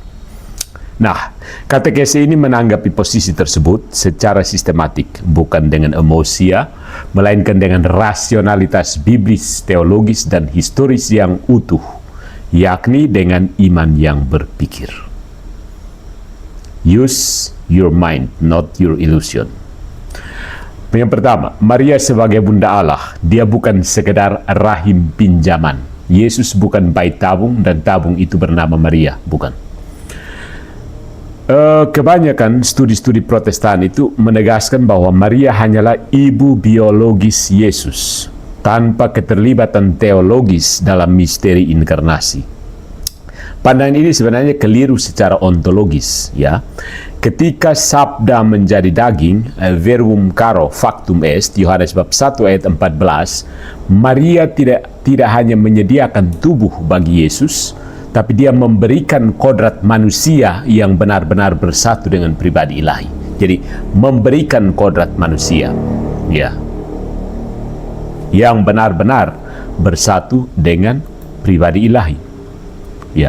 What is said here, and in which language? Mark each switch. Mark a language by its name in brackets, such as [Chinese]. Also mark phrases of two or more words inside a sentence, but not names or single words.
[Indonesian] Nah, katekesi ini menanggapi posisi tersebut secara sistematik, bukan dengan emosia, melainkan dengan rasionalitas biblis, teologis, dan historis yang utuh, yakni dengan iman yang berpikir. [English] Use your mind, not your illusion. [Indonesian] Yang pertama, Maria sebagai Bunda Allah, dia bukan sekedar rahim pinjaman. Yesus bukan bayi tabung, dan tabung itu bernama Maria, bukan. Kebanyakan studi-studi Protestan itu menegaskan bahwa Maria hanyalah ibu biologis Yesus tanpa keterlibatan teologis dalam misteri inkarnasi. Pandangan ini sebenarnya keliru secara ontologis, ya. Ketika sabda menjadi daging, [Latin] verbum caro factum est, [Indonesian] Yohanes bab 1 ayat 14, Maria tidak hanya menyediakan tubuh bagi Yesus, tapi dia memberikan kodrat manusia yang benar-benar bersatu dengan pribadi ilahi. Jadi memberikan kodrat manusia, ya, yang benar-benar bersatu dengan pribadi ilahi, ya.